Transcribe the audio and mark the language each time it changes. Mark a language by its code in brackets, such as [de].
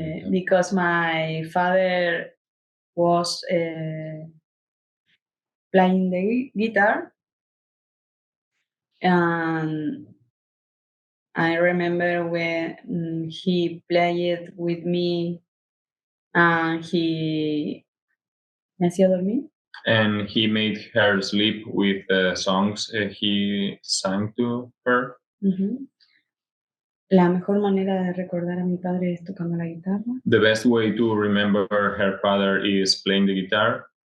[en] Because my father was playing the guitar, and I remember when he played with me, and he [es] me hacía dormir. [en] And he made her sleep with the songs he sang to her. [es] La mejor manera de recordar a mi padre es tocando la guitarra. [en] The best way to remember her father is playing the guitar.